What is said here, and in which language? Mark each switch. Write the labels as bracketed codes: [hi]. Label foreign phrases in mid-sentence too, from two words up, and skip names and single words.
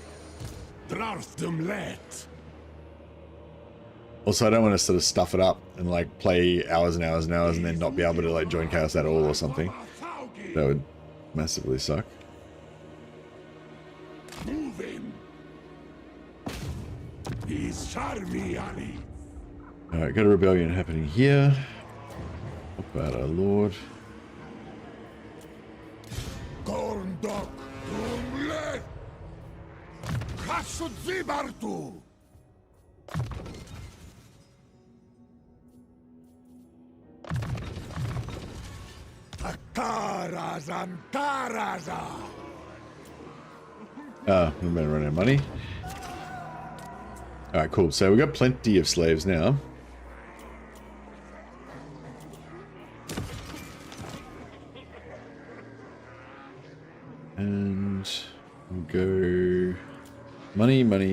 [en] Also, I don't want to sort of stuff it up and like play hours and hours and hours and then not be able to like join Chaos at all or something. That would massively suck. Move him. He's Charmy Ali. Alright, got a rebellion happening here. About our lord. Gorndok Dumle. Kasudzibartu. Tarazan Taraza. We've been running out of money. Alright, cool. So we've got plenty of slaves now. And we'll go money.